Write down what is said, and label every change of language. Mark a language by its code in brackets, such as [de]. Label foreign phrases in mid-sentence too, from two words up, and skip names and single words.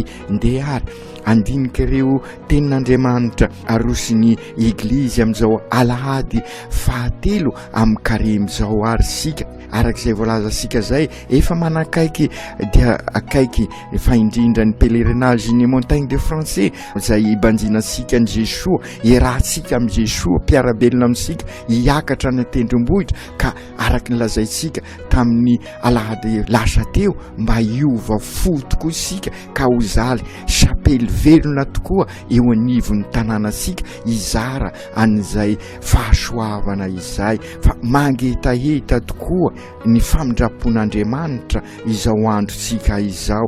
[mg] Ndeha ary andinika ireo tenin'Andriamanitra arosiny eglizy amin'izao alahady 7 amin'ny karimy zao ary sika, arak'izay voalaza sika zay efa manakaiky dia akaiky fa indrindra ny pèlerinage ny [fr] montagne de français [mg] zay ibanjina sika ny Jesoa, iarahantsika amin'ny Jesoa, mpiarabelona amintsika, hiakatra ny tendrombohitra. Ka araky ny lazaitsika tamin'ny alahady lasa teo mba hiova fo tokoa sika ka ho zaly chapely velona tokoa eo anivon'ny tanànasika, izara an'izay fahasoavana izay, fa mangetaheta tokoa ny famindrapon'Andriamanitra izao androtsika izao.